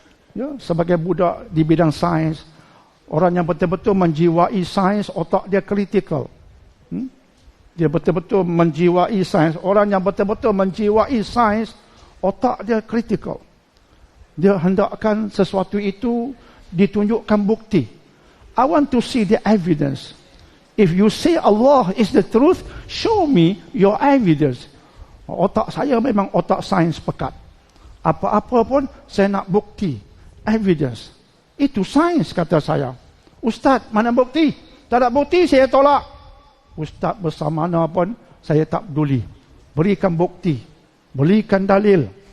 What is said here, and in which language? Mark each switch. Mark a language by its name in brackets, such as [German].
[Malay] Ya, sebagai budak di bidang sains, orang yang betul-betul menjiwai sains, otak dia kritikal. Dia betul-betul menjiwai sains. Orang yang betul-betul menjiwai sains, otak dia kritikal. Dia hendakkan sesuatu itu ditunjukkan bukti. [English] I want to see the evidence. If you say Allah is the truth, show me your evidence. [Malay] Otak saya memang otak sains pekat. Apa-apa pun saya nak bukti. Evidence. Itu sains, kata saya. Ustaz, mana bukti? Tak ada bukti, saya tolak. Ustaz bersama mana pun, saya tak peduli. Berikan bukti. Berikan dalil.